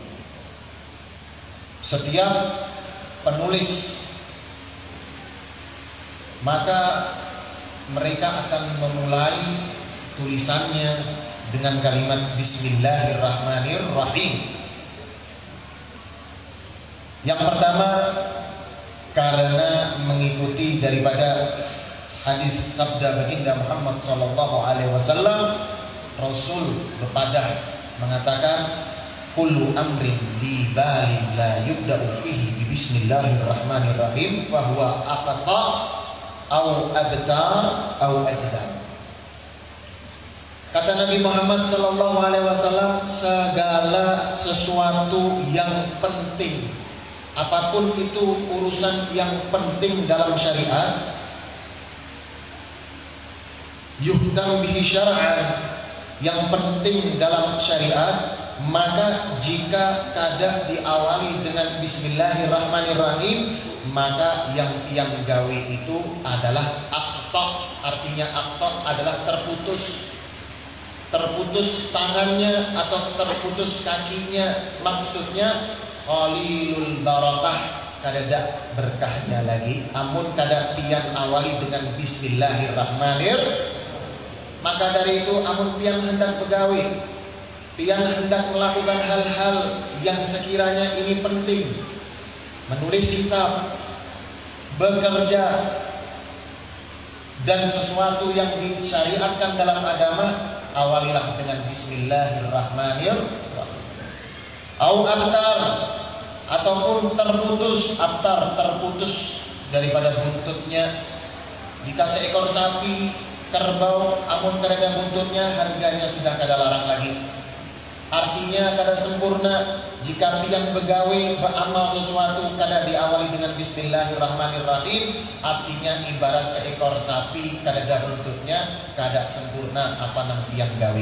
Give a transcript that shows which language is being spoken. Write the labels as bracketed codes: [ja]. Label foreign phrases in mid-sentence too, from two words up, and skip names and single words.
[id] Setiap penulis maka mereka akan memulai tulisannya dengan kalimat Bismillahirrahmanirrahim. Yang pertama, karena mengikuti daripada hadis sabda baginda Muhammad [ar] صلى الله عليه وسلم, [id] Rasul berpadah mengatakan, [ar] كل أمر لي بال لا يبدأ فيه ب بسم الله الرحمن الرحيم فهو أقطع أو أبتر أو أجذم. [id] Kata Nabi Muhammad [ar] صلى الله عليه وسلم, [id] segala sesuatu yang penting, apapun itu urusan yang penting dalam syariat, [ar] يهدم به شرعا, [id] yang penting dalam syariat, maka jika kadang diawali dengan Bismillahirrahmanirrahim, maka yang gawe itu adalah aqta. Artinya aqta adalah terputus tangannya atau terputus kakinya. Maksudnya [ar] قليل البركة, [id] kada berkahnya lagi. Amun kada pian awali dengan Bismillahirrahmanirrahim, maka dari itu amun pian hendak begawe, pian hendak melakukan hal-hal yang sekiranya ini penting, menulis kitab, bekerja, dan sesuatu yang disyariatkan dalam agama, awalilah dengan Bismillahirrahmanirrahim. [ar] أو أبتر, [id] ataupun terputus, abtar terputus daripada buntutnya. Jika seekor sapi, kerbau, [bjn] amun kada buntutnya, harganya sudah kada larang lagi. [id] Artinya kada sempurna. Jika pian begawe, beramal sesuatu kada diawali dengan Bismillahirrahmanirrahim, artinya ibarat seekor sapi kada buntutnya, kada sempurna apa nang pian gawe.